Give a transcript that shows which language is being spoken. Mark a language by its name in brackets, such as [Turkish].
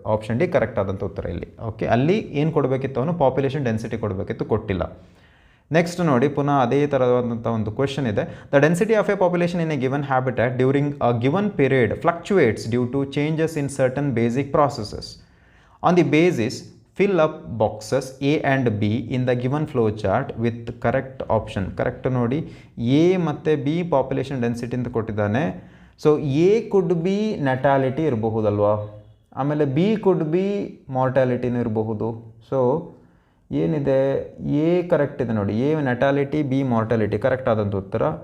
[Kannada] Option D correct ಆದಂಥ ಉತ್ತರ ಇಲ್ಲಿ. ಓಕೆ, ಅಲ್ಲಿ ಏನು ಕೊಡಬೇಕಿತ್ತು, ಅವನು ಪಾಪ್ಯುಲೇಷನ್ ಡೆನ್ಸಿಟಿ ಕೊಡಬೇಕಿತ್ತು, ಕೊಟ್ಟಿಲ್ಲ. [English] Next ನೋಡಿ, ಪುನಃ ಅದೇ ಥರವಾದಂಥ ಒಂದು ಕ್ವೆಶನ್ ಇದೆ. The density of a population in a given habitat during a given period fluctuates due to changes in certain basic processes. On the basis fill up boxes A and B in the given flow chart with correct option. [Kannada] Correct ನೋಡಿ, A ಮತ್ತು B population density ಅಂತ ಕೊಟ್ಟಿದ್ದಾನೆ. So A could be natality ಇರಬಹುದಲ್ವಾ, ಆಮೇಲೆ B could be ಮಾರ್ಟಾಲಿಟಿನೂ ಇರಬಹುದು. So ಏನಿದೆ, A correct ಇದೆ ನೋಡಿ, A natality, B mortality correct ಆದಂಥ ಉತ್ತರ.